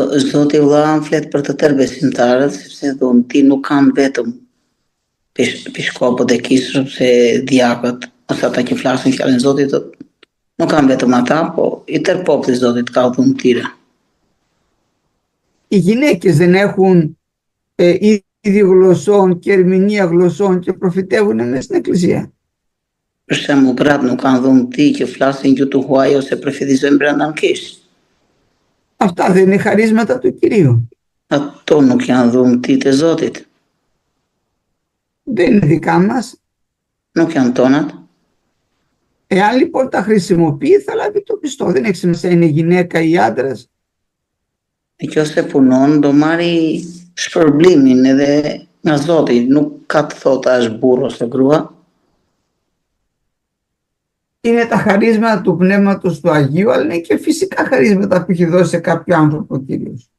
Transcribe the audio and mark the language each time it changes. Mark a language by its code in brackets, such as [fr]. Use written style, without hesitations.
[sq] Zoti vëlla flet për të tërë besimtarët, sepse dhunti nuk kanë vetëm piskopët e kisë ose diakët, ose ata që flasin fjalën e Zotit, nuk kanë vetëm ata, po i tërë populli i Zotit ka dhunëtira. [el] Οι γυναίκες δεν έχουν είδη γλωσσών και ερμηνεία γλωσσών και προφητεύουν μέσα στην Εκκλησία. [sq] Për shembull, gratë nuk kanë dhunti që flasin gjuhë të huaj ose profetizojnë brenda në kishë. [el] Αυτά δεν είναι χαρίσματα του Κυρίου. [sq] Ato nuk janë dhuntit e Zotit. [el] Δεν είναι δικά μας. [sq] Nuk janë tonat. [el] Εάν λοιπόν τα χρησιμοποιεί θα λάβει το πιστό. Δεν έχει σημασία είναι γυναίκα ή άντρας. [sq] Që ose punon do marri shpërblimin edhe nga Zoti, nuk ka të thotë a është burr ose grua. [el] Είναι τα χαρίσματα του Πνεύματος του Αγίου, αλλά είναι και φυσικά χαρίσματα που έχει δώσει σε κάποιο άνθρωπο ο Κύριος.